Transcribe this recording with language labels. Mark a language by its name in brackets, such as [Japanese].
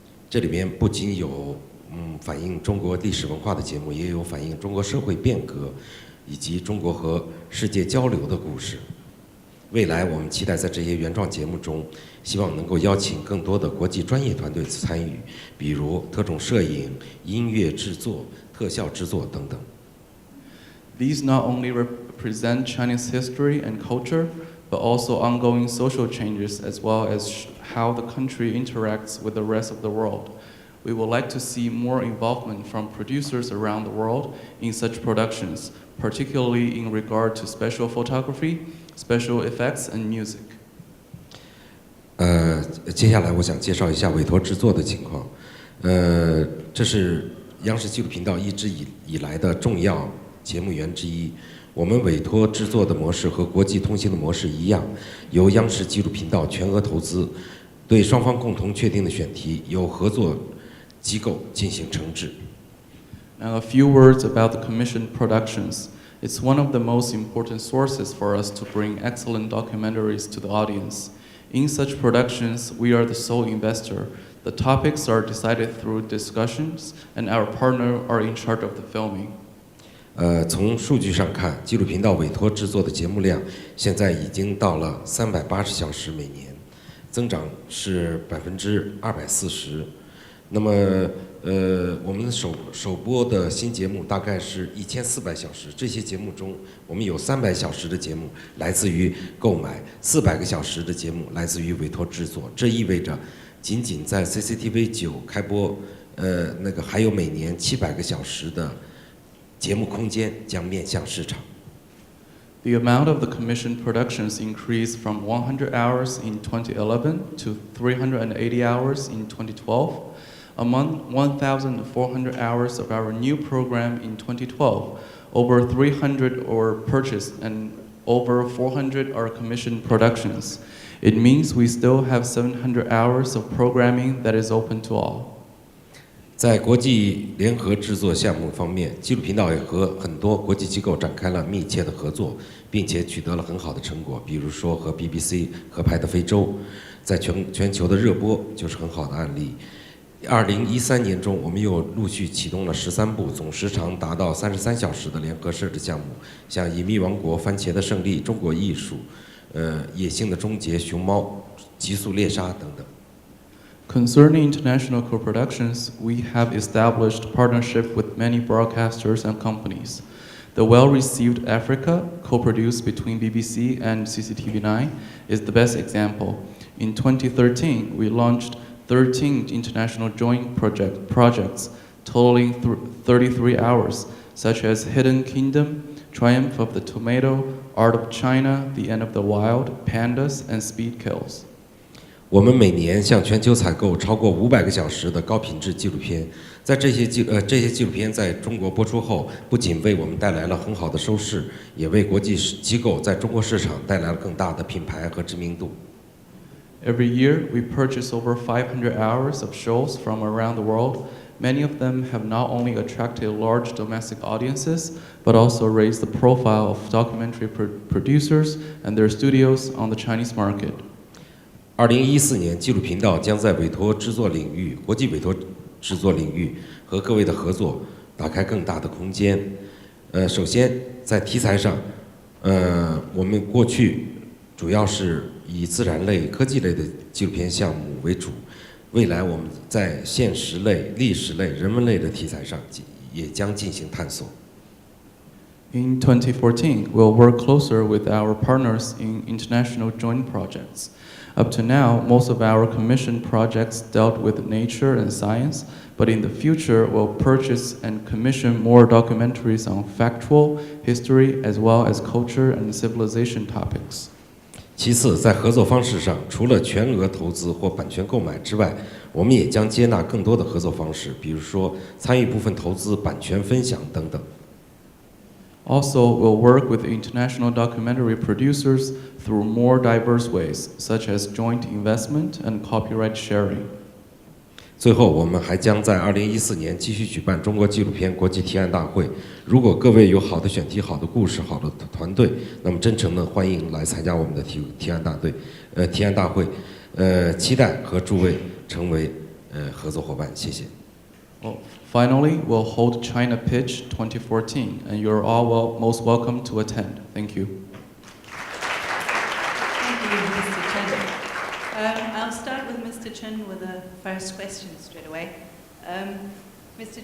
[Chinese] 这里面不仅有反映中国历史文化的节目，也有反映中国社会变革以及中国和世界交流的故事。未来我们期待在这些原创节目中，希望能够邀请更多的国际专业团队参与，比如特种摄影、音乐制作、特效制作等等。 [English] These not only represent Chinese history and culture, but also ongoing social changes as well as how the country interacts with the rest of the world. We would like to see more involvement from producers around the world in such productions, particularly in regard to special photography, special effects, and music. [Chinese] 接下来我想介绍一下委托制作的情况。这是央视纪录频道一直以来的重要节目源之一。我们委托制作的模式和国际通行的模式一样，由央视纪录频道全额投资，对双方共同确定的选题由合作机构进行承制。 [English] Now a few words about the commissioned productions. It's one of the most important sources for us to bring excellent documentaries to the audience. In such productions, we are the sole investor. The topics are decided through discussions, and our partner are in charge of the filming. [Chinese] 从数据上看，纪录频道委托制作的节目量现在已经到了380小时每年，增长是240%。那么，我们首播的新节目大概是1400小时。这些节目中，我们有300小时的节目来自于购买，400个小时的节目来自于委托制作。这意味着，仅仅在 CCTV 9开播，还有每年700个小时的节目空间将面向市场。 [English] The amount of the commissioned productions increased from 100 hours in 2011 to 380 hours in 2012. Among 1,400 hours of our new program in 2012, over 300 are purchased and over 400 are commissioned productions. It means we still have 700 hours of programming that is open to all. [Chinese] 在国际联合制作项目方面，纪录频道也和很多国际机构展开了密切的合作，并且取得了很好的成果。比如说和 BBC 合拍的《非洲》，在全球的热播就是很好的案例。 2013年中，我们又陆续启动了13部，总时长达到33小时的联合摄制项目，像《隐秘王国》、《番茄的胜利》、中国艺术、野性的终结、熊猫、极速猎杀等等。 [English] Concerning international co-productions, we have established partnership with many broadcasters and companies. The well-received Africa, co-produced between BBC and CCTV9, is the best example. In 2013, we launched 13 international joint projects totaling 33 hours, such as Hidden Kingdom, Triumph of the Tomato, Art of China, The End of the Wild, Pandas, and Speed Kills. [Chinese] 我们每年向全球采购超过500个小时的高品质纪录片，在这些纪录片在中国播出后，不仅为我们带来了很好的收视，也为国际机构在中国市场带来了更大的品牌和知名度。 [English] Every year, we purchase over 500 hours of shows from around the world. Many of them have not only attracted large domestic audiences, but also raised the profile of documentary producers and their studios on the Chinese market. [Chinese] 2014年，纪录频道将在委托制作领域、国际委托制作领域和各位的合作打开更大的空间。首先在题材上，我们过去主要是以自然类、科技类的纪录片项目为主，未来我们在现实类、历史类、人文类的题材上也将进行探索。 [English] In 2014, we'll work closer with our partners in international joint projects. Up to now, most of our commissioned projects dealt with nature and science, but in the future, we'll purchase and commission more documentaries on factual, history, as well as culture and civilization topics. [Chinese] 其次，在合作方式上，除了全额投资或版权购买之外，我们也将接纳更多的合作方式，比如说参与部分投资、版权分享等等。 [English] Also, we'll work with international documentary producers through more diverse ways, such as joint investment and copyright sharing. [Chinese] 最后，我们还将在2014年继续举办中国纪录片国际提案大会。如果各位有好的选题、好的故事、好的团队，那么真诚的欢迎来参加我们的提案大会。期待和诸位成为合作伙伴。谢谢。 [English] Well, finally, we'll hold China Pitch 2014, and you're all most welcome to attend. Thank you. Thank you, Mr. Chen. I'll start with Mr. Chen with the first question straight away. Mr.